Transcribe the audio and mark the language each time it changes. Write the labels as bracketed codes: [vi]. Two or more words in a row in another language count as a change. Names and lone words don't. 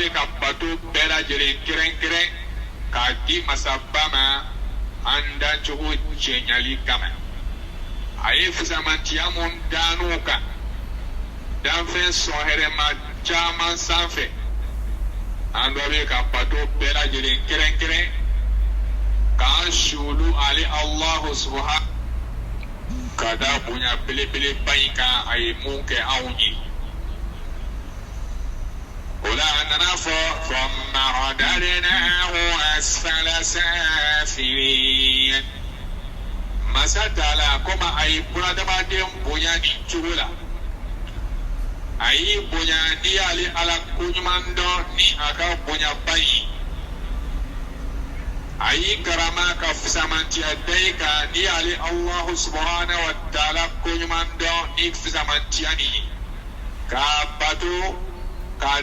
[bm] bɛ ka bato bɛɛ lajɛlen kɛrɛnkɛrɛn k'a di masaba ma an dancogo cɛɲali kama a ye fisamantiya mun dan'u kan danfɛn sɔn hɛrɛma caman sanfɛ an dɔ bɛ ka bato bɛɛ lajɛlen kɛrɛnkɛrɛn k'an suulu ale [ar] الله سبحانه [bm] ka da bonya belebeleba in kan a ye mun kɛ anw ye o la a nana fɔ [ar] ثم رددناه أسفل سافلين [bm] masa taala komi a ye bunadamaden bonya nin cogo la a y'i bonya n'i y'ale ala koɲuman dɔn ni a ka bonyaba ye a y'i karama ka fisamantiya da i kan n'i y'ale [ar] الله سبحانه وتعالى [bm] koɲuman dɔn ni fisamantiya nin ye k'a bato k'a